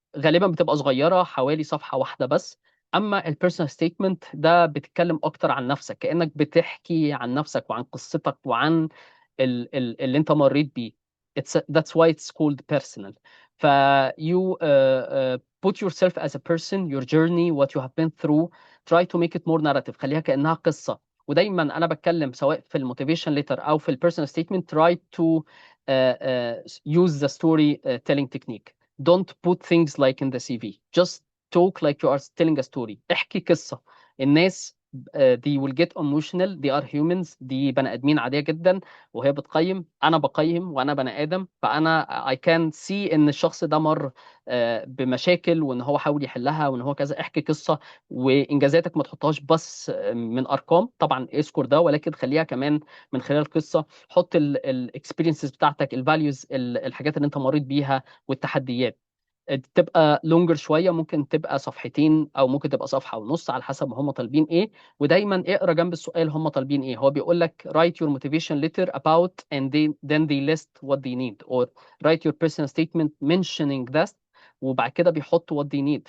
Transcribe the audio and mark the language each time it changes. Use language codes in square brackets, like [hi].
[ar] غالبا بتبقى صغيرة حوالي صفحة واحدة بس. اما البيرسونال ستيتمنت ده بتتكلم اكتر عن نفسك، كأنك بتحكي عن نفسك وعن قصتك وعن اللي انت مريت بيه. [en] That's why it's called personal. ف you put yourself as a person, your journey, what you have been through, try to make it more narrative. [ar] خليها كأنها قصة. ودايما انا بتكلم سواء في الموتيفيشن ليتر او في البيرسونال ستيتمنت [en] try to use the storytelling technique. Don't put things like in the CV. Just talk like you are telling a story. [ar] احكي قصة. الناس [en] they will get emotional. They are humans. [ar] دي بني آدمين عادية جدا، وهي بتقيم. أنا بقيم وأنا بني آدم، فأنا [en] I can see [ar] إن الشخص ده مر بمشاكل وإن هو حاول يحلها وإن هو كذا. احكي قصة، وإنجازاتك ما تحطهاش بس من أرقام، طبعا اذكر ده، ولكن خليها كمان من خلال قصة. حط الاكسبيرينسز بتاعتك، الفاليوز، الحاجات اللي انت مريت بيها والتحديات. تبقى لونجر شويه، ممكن تبقى صفحتين او ممكن تبقى صفحه ونص على حسب ما هم طالبين ايه. ودايما اقرا جنب السؤال هم طالبين ايه. هو بيقول لك [en] write your motivation letter about and then they list what they need or write your personal statement mentioning that، [ar] وبعد كده بيحط [en] what they need.